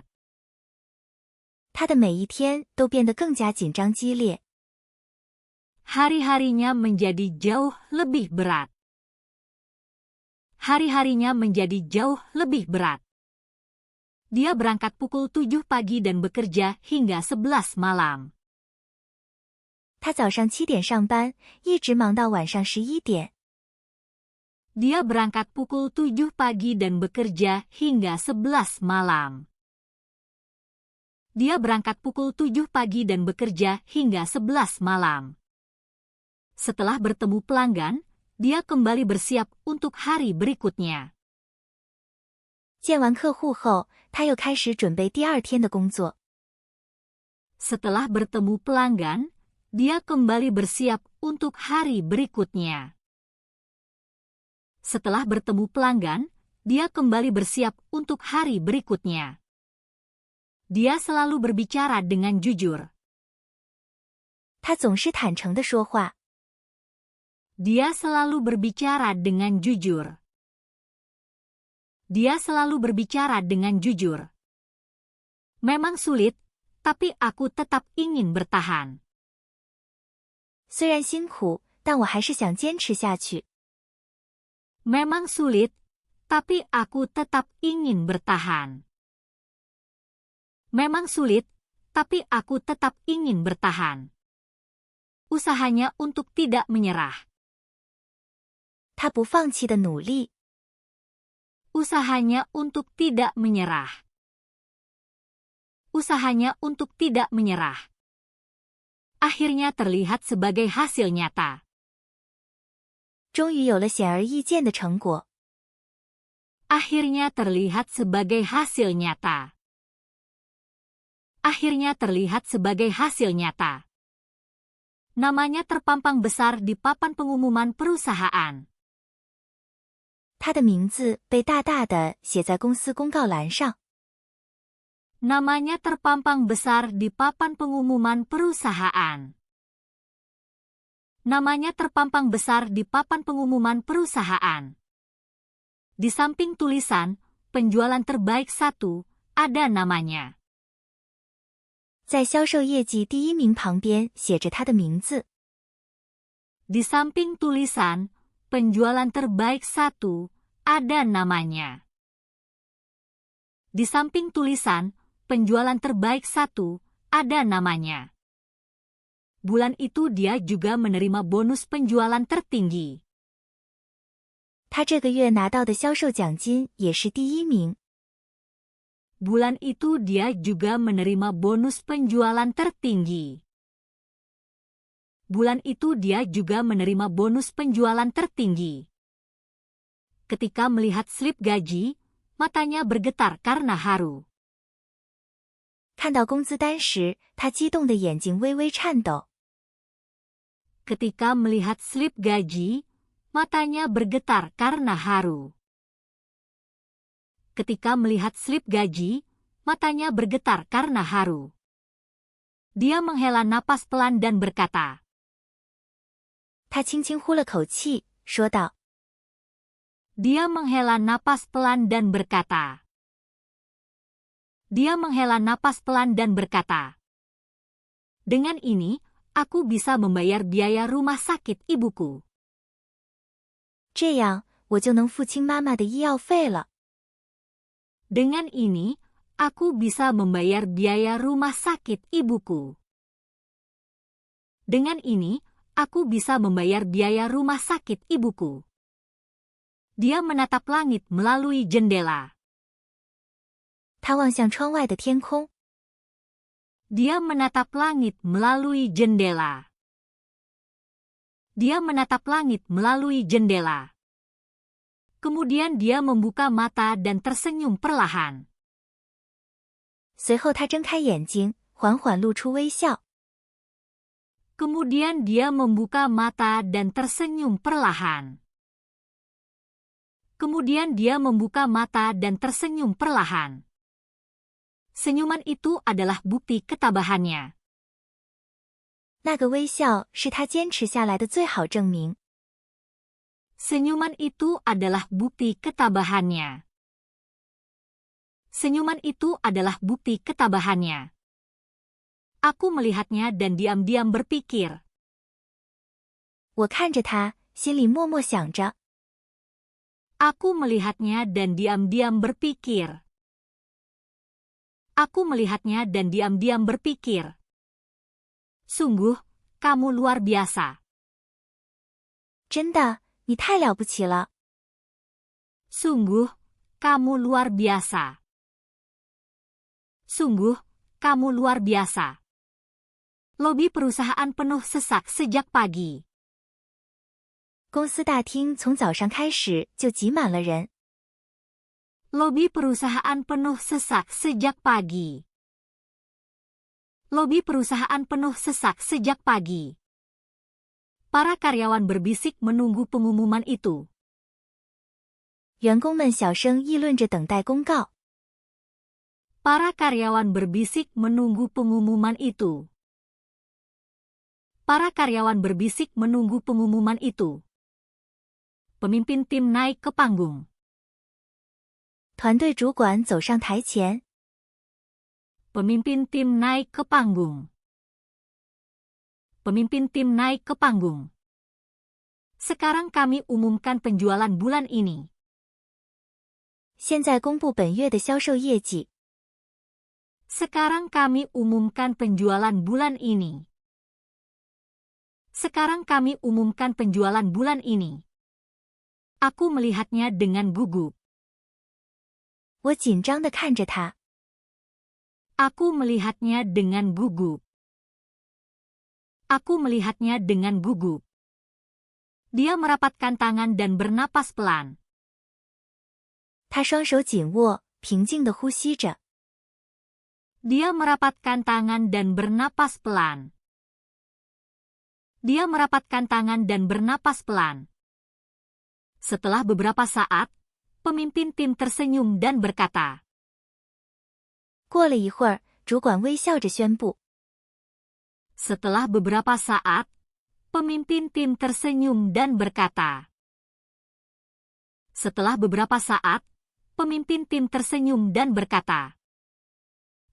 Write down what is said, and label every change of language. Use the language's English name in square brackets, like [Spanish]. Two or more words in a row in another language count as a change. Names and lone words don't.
[Chinese] 他的每一天都变得更加紧张激烈。 [Indonesian] Hari-harinya menjadi jauh lebih berat. Hari-harinya menjadi jauh lebih berat. Dia berangkat pukul 7 pagi dan bekerja hingga 11 malam. [Chinese] 他早上7点上班，一直忙到晚上11点。 [Indonesian] Dia berangkat pukul 7 pagi dan bekerja hingga 11 malam. Dia berangkat pukul 7 pagi dan bekerja hingga 11 malam. Setelah bertemu pelanggan, dia kembali bersiap untuk hari berikutnya. [Chinese] 见完客户后，他又开始准备第二天的工作。 [Indonesian] Setelah bertemu pelanggan, dia kembali bersiap untuk hari berikutnya. Setelah bertemu pelanggan, dia kembali bersiap untuk hari berikutnya. Dia selalu berbicara dengan jujur. [Chinese] 他总是坦诚地说话。 [Indonesian] Dia selalu berbicara dengan jujur. Dia selalu berbicara dengan jujur. Memang sulit, tapi aku tetap ingin bertahan. [Chinese] 虽然辛苦，但我还是想坚持下去。 [Indonesian] Memang sulit, tapi aku tetap ingin bertahan. Memang sulit, tapi aku tetap ingin bertahan. Usahanya untuk tidak menyerah. [Chinese] 他不放弃的努力。 [Indonesian] Usahanya untuk tidak menyerah. Usahanya untuk tidak menyerah. Akhirnya terlihat sebagai hasil nyata. [Chinese] 终于有了显而易见的成果。 [Indonesian] Akhirnya terlihat sebagai hasil nyata. Akhirnya terlihat sebagai hasil nyata. Namanya terpampang besar di papan pengumuman perusahaan. [Chinese] 他的名字被大大的写在公司公告栏上。 [Indonesian] Namanya terpampang besar di papan pengumuman perusahaan. Namanya terpampang besar di papan pengumuman perusahaan. Di samping tulisan, penjualan terbaik 1, ada namanya. [Chinese] 在销售业绩第一名旁边写着他的名字。 [Indonesian] Di samping tulisan penjualan terbaik 1 ada namanya. Di samping tulisan penjualan terbaik 1 ada namanya. Bulan itu dia juga menerima bonus penjualan tertinggi. [Chinese] 他这个月拿到的销售奖金也是第一名。 [Indonesian] Bulan itu dia juga menerima bonus penjualan tertinggi. Bulan itu dia juga menerima bonus penjualan tertinggi. Ketika melihat slip gaji, matanya bergetar karena haru. [Chinese] 看到工资单时，他激动的眼睛微微颤抖。 [Indonesian] Ketika melihat slip gaji, matanya bergetar karena haru. Ketika melihat slip gaji, matanya bergetar karena haru. Dia menghela napas pelan dan berkata. [Chinese] 他轻轻呼了口气，说道。 [Indonesian] Dia menghela napas pelan dan berkata. Dia menghela napas pelan dan berkata. Dengan ini, aku bisa membayar biaya rumah sakit ibuku. [Chinese] 这样，我就能付清妈妈的医药费了。 [Indonesian] Dengan ini, aku bisa membayar biaya rumah sakit ibuku. Dengan ini, aku bisa membayar biaya rumah sakit ibuku. Dia menatap langit melalui jendela. [Chinese] 他望向窗外的天空。 [Indonesian] Dia menatap langit melalui jendela. Dia menatap langit melalui jendela. Kemudian dia membuka mata dan tersenyum perlahan. [Chinese] 随后他睁开眼睛，缓缓露出微笑。 [Indonesian] Kemudian dia membuka mata dan tersenyum perlahan. Kemudian dia membuka mata dan tersenyum perlahan. Senyuman itu adalah bukti ketabahannya. [Chinese] 那个微笑是他坚持下来的最好证明。 [Indonesian] Senyuman itu adalah bukti ketabahannya. Senyuman itu adalah bukti ketabahannya. Aku melihatnya dan diam-diam berpikir. [Chinese] 我看着他，心里默默想着。 [Indonesian] Aku melihatnya dan diam-diam berpikir. Aku melihatnya dan diam-diam berpikir. Sungguh, kamu luar biasa. [Chinese] 真的，你太了不起了。 [Indonesian] Sungguh, kamu luar biasa. Sungguh, kamu luar biasa. Lobi perusahaan penuh sesak sejak pagi. [Chinese] 公司大厅从早上开始就挤满了人。 [Indonesian] Lobi perusahaan penuh sesak sejak pagi. Lobi perusahaan penuh sesak sejak pagi. Para karyawan berbisik menunggu pengumuman itu. [Chinese] 员工们小声议论着等待公告。 [Indonesian] Para karyawan berbisik menunggu pengumuman itu. Para karyawan berbisik menunggu pengumuman itu. Pemimpin tim naik ke panggung. [Chinese] 团队主管走上台前。 [Indonesian] Pemimpin tim naik ke panggung. Pemimpin tim naik ke panggung. Sekarang kami umumkan penjualan bulan ini. [Chinese] 现在公布本月的销售业绩。 [Indonesian] Sekarang kami umumkan penjualan bulan ini. Sekarang kami umumkan penjualan bulan ini. Aku melihatnya dengan gugup. [Chinese] 我紧张地看着他。 [Indonesian] Aku melihatnya dengan gugup. Aku melihatnya dengan gugup. Dia merapatkan tangan dan bernapas pelan. [Chinese] 他双手紧握，平静地呼吸着。 [Indonesian] Dia merapatkan tangan dan bernapas pelan. Dia merapatkan tangan dan bernapas pelan. Setelah beberapa saat, pemimpin tim tersenyum dan berkata. [Chinese] 过了一会儿，主管微笑着宣布。 [Indonesian] Setelah beberapa saat, pemimpin tim tersenyum dan berkata. Setelah beberapa saat, pemimpin tim tersenyum dan berkata.